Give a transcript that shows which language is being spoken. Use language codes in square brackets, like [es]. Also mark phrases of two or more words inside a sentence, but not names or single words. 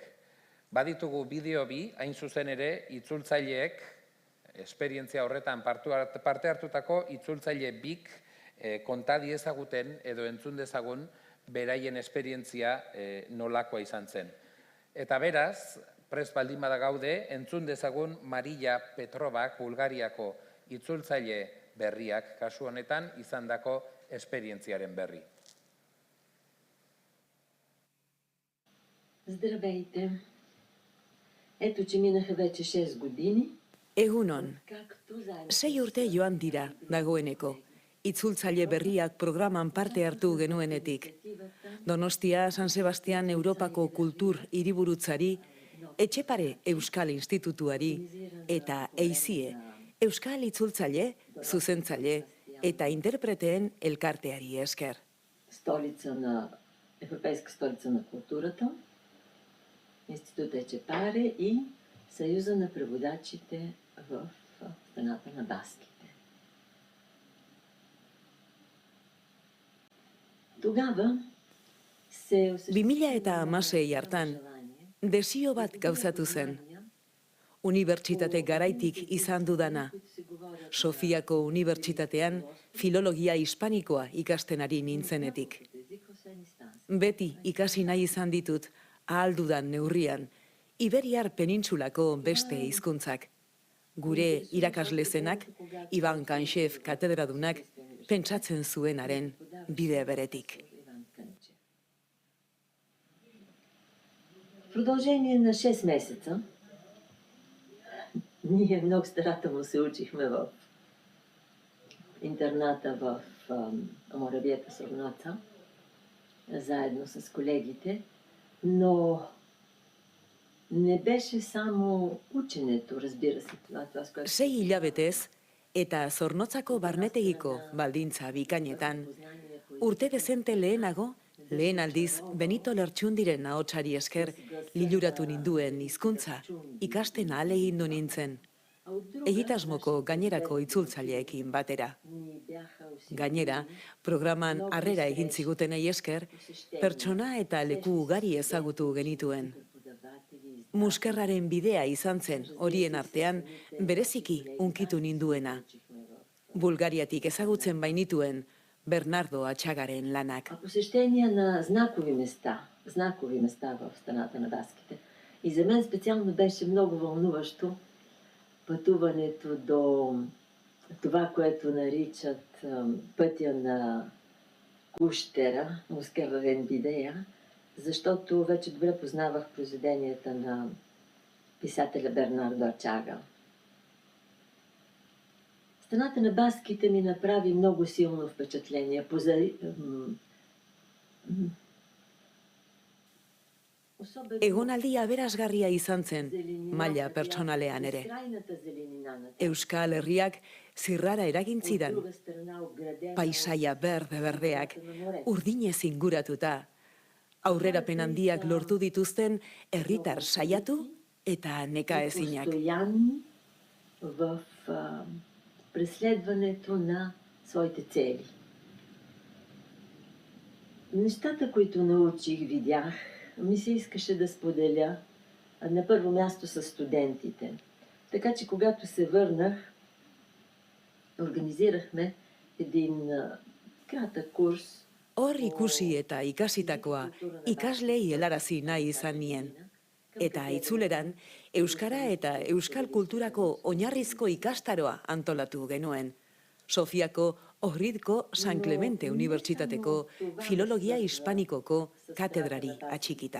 [eu] Baditugu bideo bi, hain zuzen ere, itzultzaileek, esperientzia horretan parte hartutako itzultzaile bik konta diezaguten edo entzun dezagun beraien esperientzia nolakoa izan zen. Eta beraz, prest baldin bada gaude, entzun dezagun Maria Petrovak Bulgariako itzultzaile berriak kasu honetan izandako esperientziaren berri. [bg] Здравейте! Ето, че минаха вече 6 години. [eu] Egunon, 6 urte joan dira dagoeneko. Itzultzaile berriak programan parte hartu genuenetik. Donostia San Sebastian Europako Kultur Hiriburutzari, Etxepare Euskal Institutuari eta EIZIE, Euskal Itzultzaile, Zuzentzaile eta Interpreteen elkarteari esker. [bg] Европейска столица на културата, Институт Етчепаре и Съюза на преводачите в страната на баските. Тогава се [eu] 2016 hartan, desio bat gauzatu zen. Unibertsitate garaitik izan dudana. Sofiako Unibertsitatean filologia hispanikoa ikasten ari nintzenetik. Beti ikasi nahi izan ditut, ahal dudan neurrian, Iberiar penintsulako beste hizkuntzak. Gure irakaslezenak, Iban Kanxef katedradunak, pentsatzen zuenaren bide beretik. [bg] В продължение на 6 месеца ние много старателно се учихме в интерната в Моравията Сорнаца, заедно с колегите, но не беше само ученето, разбира се, това, с което... [eu] 6 hilabetez eta Zornotzako barnetegiko baldintza bikainetan, urte dezente lehenago, lehen aldiz Benito Lertxundiren ahotsari esker liluratu ninduen hizkuntza ikasten ahalegindu nintzen, egitasmoko gainerako itzultzaileekin batera. Gainera, programan harrera egin zigutenei esker, pertsona eta leku ugari ezagutu genituen. Muskerraren bidea izan zen horien artean bereziki hunkitu ninduena. Bulgariatik ezagutzen bainituen Bernardo Atxagaren lanak. [bg] Посещения на знакови места в страната на баските. И за мен специално беше много вълнуващо пътуването до това, което наричат пътя на Кущера, Мускера Венбидея, защото вече добре познавах произведенията на писателя Бернардо Ачага. Страната на баските ми направи много силно впечатление. [eu] Egonaldi aberasgarria izan zen, maila pertsonalean ere. Euskal Herriak zirrara eragin zidan, paisaia berde-berdeak, urdinez inguratuta, aurrerapen handiak lortu dituzten herritar saiatu eta nekaezinak. [bg] Преследването на своите цели. Нещата, които научих, видях, ми се искаше да споделя на първо място с студентите. Така че, когато се върнах, организирахме един кратък курс. [eu] Hor ikusi eta ikasitakoa ikaslei helarazi nahi izan nien. Eta itzuleran, euskara eta euskal kulturako oinarrizko ikastaroa antolatu genuen. Sofiako Ohridko San Clemente Unibertsitateko Filologia Hispanikoko katedrari atxikita.